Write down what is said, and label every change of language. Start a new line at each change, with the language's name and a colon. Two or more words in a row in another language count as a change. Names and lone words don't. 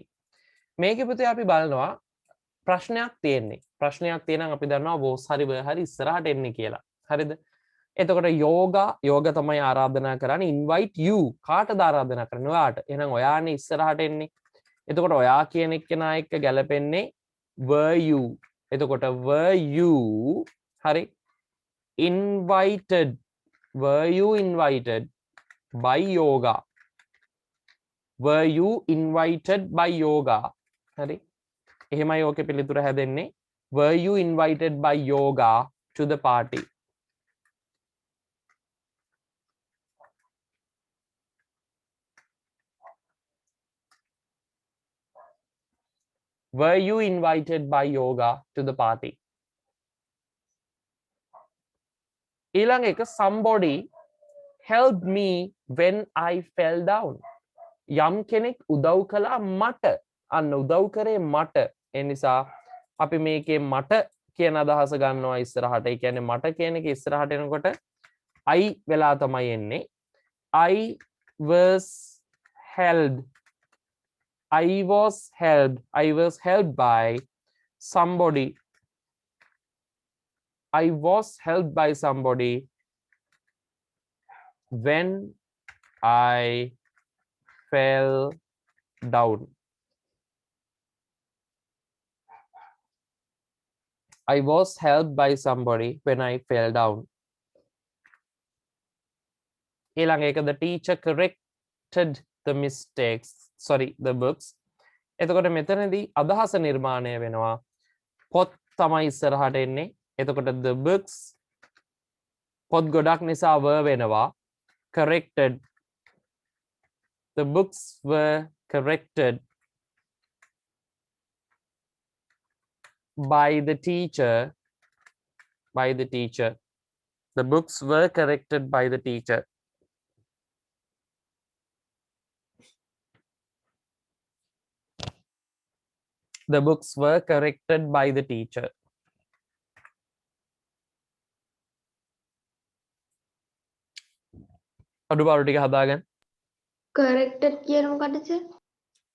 Sinhala: මේකේ පුතේ අපි බලනවා ප්‍රශ්නයක් තියෙන්නේ. ප්‍රශ්නයක් තියෙනම් අපි දන්නවා was හරි were හරි ඉස්සරහට එන්නේ කියලා. හරිද? එතකොට yoga තමයි ආරාධනා කරන්නේ.
English: invite you
Sinhala: කාටද ආරාධනා කරන්නේ? ඔයාට. එහෙනම් ඔයානේ ඉස්සරහට එන්නේ. එතකොට ඔයා කියන එක්කෙනා එක්ක ගැලපෙන්නේ
English: were you. එතකොට were you හරි invited. Were you invited by yoga? Were you invited by yoga?
Sinhala: හරි. එහෙමයි ඕකේ පිළිතුර හැදෙන්නේ.
English: Were you invited by yoga to the party? Were you invited by yoga to the party?
Sinhala: ඊළඟ එක
English: somebody helped me when I fell down.
Sinhala: යම් කෙනෙක් උදව් කළා මට. අන්න උදව් කරේ මට. ඒ නිසා අපි මේකේ මට කියන අදහස ගන්නවා ඉස්සරහට. ඒ කියන්නේ මට කියන එක ඉස්සරහට එනකොට I වෙලා තමයි එන්නේ.
English: I was helped by somebody. I was helped by somebody when I fell down. I was helped by somebody when I fell down.
Sinhala: ඊළඟ එක
English: the teacher corrected the mistakes. Sorry, the books.
Sinhala: එතකොට මෙතනදී අදහස නිර්මාණය වෙනවා. පොත් තමයි ඉස්සරහට එන්නේ. එතකොට
English: the books
Sinhala: පොත් ගොඩක් නිසා were වෙනවා.
English: corrected. The books were corrected by the teacher. The books were corrected by the teacher. The books were corrected by the teacher.
Sinhala: අඩුපාඩු ටික හදාගන්න. corrected කියන මොකද සර්?